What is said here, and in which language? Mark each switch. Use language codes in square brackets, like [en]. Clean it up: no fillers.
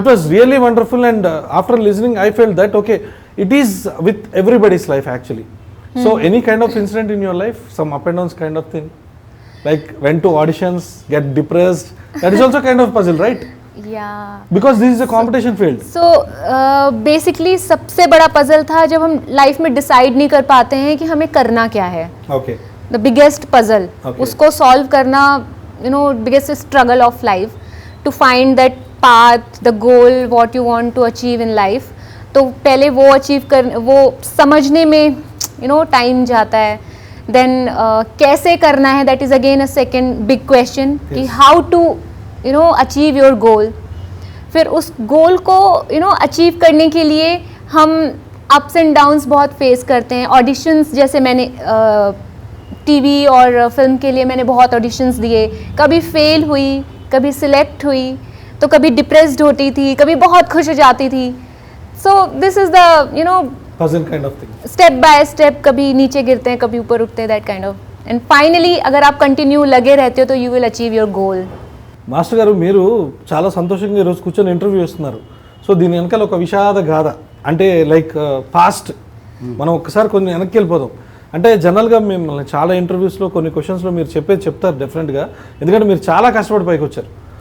[en] It was really wonderful, and after listening I felt that okay, it is with everybody's life actually. So any kind of incident in your life, some up and downs kind of thing, like went to auditions, get depressed, that is also kind of puzzle, right? Yeah. Because this is a competition field. [hi] So basically सबसे बड़ा puzzle था जब हम life में decide नहीं कर पाते हैं कि हमें करना क्या है. [en] Okay. The biggest puzzle, Okay. [hi] उसको सॉल्व करना, [en] You know, biggest struggle of life to find that path, the goal, what you want to achieve in life. [hi] तो पहले वो अचीव कर, वो समझने में [en] you know [hi] टाइम जाता है. [en] then [hi] कैसे करना है, [en] That is again a second big question कि Yes. How to you know achieve your goal. [hi] फिर उस गोल को [en] you know [hi] अचीव करने के लिए हम अप्स एंड डाउन्स बहुत फेस करते हैं. ऑडिशंस, जैसे मैंने टीवी और फिल्म के लिए मैंने बहुत ऑडिशंस दिए, कभी फेल हुई, कभी सिलेक्ट हुई, तो कभी डिप्रेस्ड होती थी, कभी बहुत खुश हो जाती थी. [en] So this is the you know Puzzle kind of thing. Step by step, [hi] कभी नीचे गिरते हैं, कभी ऊपर उठते हैं, [en] That kind of. And finally [hi] अगर आप कंटिन्यू लगे रहते हो तो [en] You will achieve your goal. [te] Master గారు, మీరు చాలా సంతోషంగా ఈరోజు కూర్చొని ఇంటర్వ్యూ ఇస్తున్నారు. సో దీని వెనకాల ఒక విషాద గాథ, అంటే లైక్ పాస్ట్, మనం ఒక్కసారి కొన్ని వెనక్కి వెళ్ళిపోదాం. అంటే జనరల్గా మిమ్మల్ని చాలా ఇంటర్వ్యూస్లో కొన్ని క్వశ్చన్స్లో మీరు చెప్పేది చెప్తారు డెఫినెట్గా, ఎందుకంటే మీరు చాలా కష్టపడి పైకి వచ్చారు.